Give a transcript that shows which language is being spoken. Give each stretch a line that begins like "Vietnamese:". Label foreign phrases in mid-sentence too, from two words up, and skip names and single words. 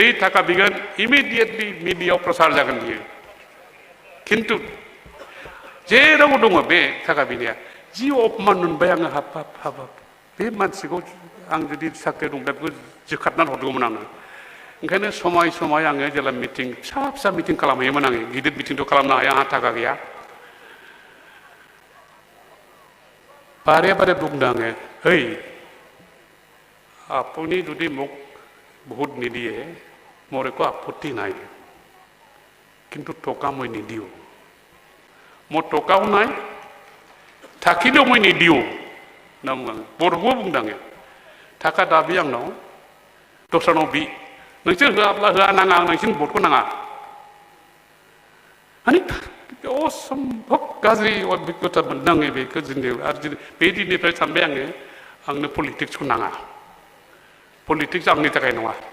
Bodo: थाखा बिगोन इमिडिएटलि मिडियायाव प्रसार जागोन बियो किन्तु जेराव दङ बे थाखा बिनाया जि अपमान मोनबाय आङो हाब बे मानसिखौ आं जुदि साख्रि दंब्ला बेखौ जोखारनानै हरगौमोन आङो ओंखायनो समाय समाय आङो जेला मिटिं फिसा मिटिं खालामहैयोमोन आङो गिदिर मिटिंथ' खालामनो हाया आंहा थाखा गैया बारे बारे बुंदों आङो ओइ
Assamese: আপুনি যদি মোক ভোট নিদিয়ে মোৰ একো আপত্তি নাই কিন্তু টকা মই নিদিওঁ মোৰ টকাও নাই থাকিলেও মই নিদিওঁ
Bodo: होनना बुङो बर'खौ बुंदों आङो थाखा दाबि आंनाव दस्रानाव बि नोंसोर होआब्ला होआ नाङा नोंसोर भटखौ नाङा माने असम्भब गाज्रि अभिज्ञता मोनदों आङो बेखौ जोंनि आरो बे दिननिफ्राय सानबाय आङो आंनो पलिटिक्सखौ नाङा पलिटिक्स आंनि थाखाय नङा